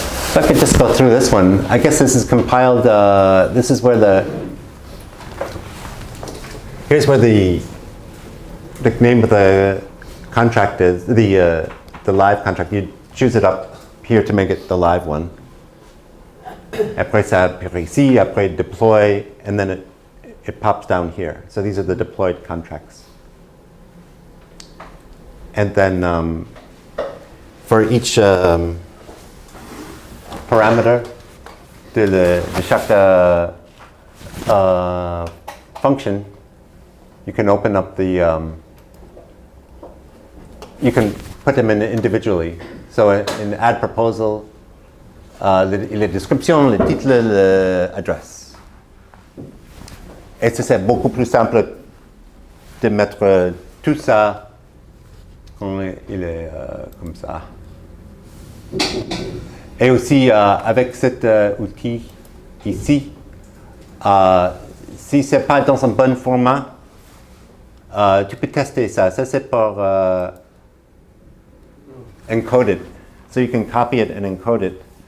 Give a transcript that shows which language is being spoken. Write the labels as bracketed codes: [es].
[en] So I could just go through this one. I guess this is compiled. This is where here's where the name of the contract is, the live contract. You choose it up here to make it the live one. [fr] Après ça apparait ici, après deploy, [en] and then it pops down here. So these are the deployed contracts. And then for each parameter [fr] de chaque [en] function, you can open up you can put them in individually. So in add proposal, [fr] les descriptions, le titre, l'adresse. Et c'est beaucoup plus simple de mettre tout ça quand il est comme ça. Et aussi avec cet outil ici, si c'est pas dans un bon format, tu peux tester ça. Ça c'est pour encoded. [en] So you can copy it and encode it.